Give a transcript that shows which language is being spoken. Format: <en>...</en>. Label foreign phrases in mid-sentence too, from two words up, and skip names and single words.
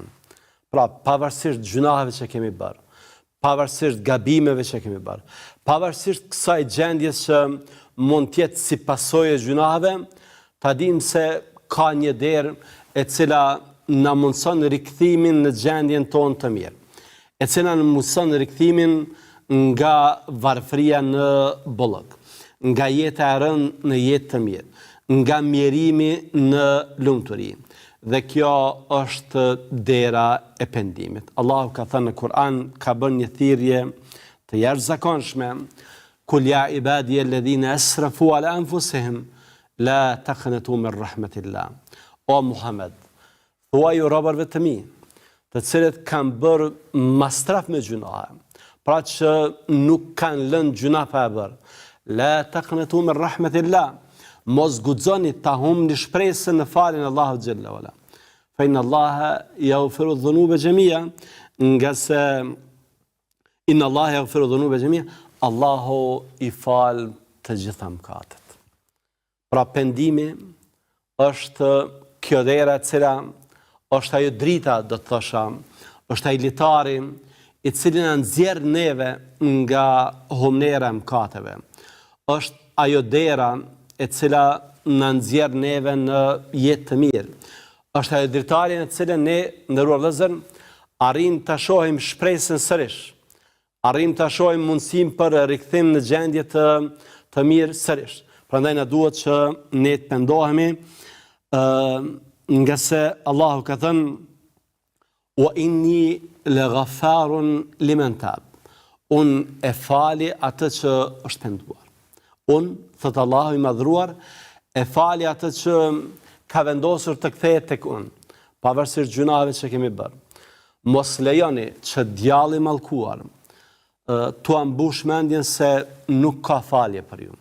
<sq>Pra, pavarësisht gjunaheve që kemi bërë, pavarësisht gabimeve që kemi bërë, pavarësisht kësaj gjendjes që mund të jetë si pasojë e gjunaheve, ta dimë se ka një derë e cila na mundson rikthimin në gjendjen tonë të mirë, e cila na mundson rikthimin nga varfëria në bollëk, nga jeta e rëndë në jetë të mirë, nga mjerimi në lumturi. Dhe kjo është dera e pendimit. Allahu ka thënë në Kur'an, ka bërë një thirrje të jashtëzakonshme:</sq> <ar>"قل يا عبادي الذين أسرفوا على أنفسهم لا تقنطوا من رحمة الله."</ar> <sq>O Muhammed, thuaj robërve të mi, të cilët kanë bërë mastraf me gjunahe, pra që nuk kanë lënë gjuna pa e bërë,</sq> <ar>لا تقنطوا من رحمة الله,</ar> <sq>mos guxoni ta humni shpresën në faljen e Allahut</sq> <ar>جل وعلا. فإن الله يغفر الذنوب جميعا,</ar> <sq>nga se</sq> <ar>إن الله يغفر الذنوب جميعا,</ar> <sq>Allahu i fal të gjitha mëkatet. Pra pendimi është kjo dera e cila është ajo drita, do të thosha, është ai litari i cili na nxjerr neve nga humnera e mëkateve. Është ajo dera e cila në nxjerr neve në jetë të mirë. Është ajo dritarja në cilën ne, nderuar vëllezër, arrim ta shohim shpresën sërish. Arrim ta shohim mundësinë për rikthim në gjendje të mirë sërish. Prandaj na duhet që ne të pendohemi, nga se Allahu ka thënë:</sq> <ar>"وإني لغفار لمن تاب."</ar> <sq>Unë e fali atë që është penduar. Unë, thëtë Allahu i madhruar, e fali atë që ka vendosur të kthehet tek unë, pavarësisht gjunave që kemi bërë. Mos lejoni që djalli i mallkuar t'u ambush mendjen se nuk ka falje për ju.</sq>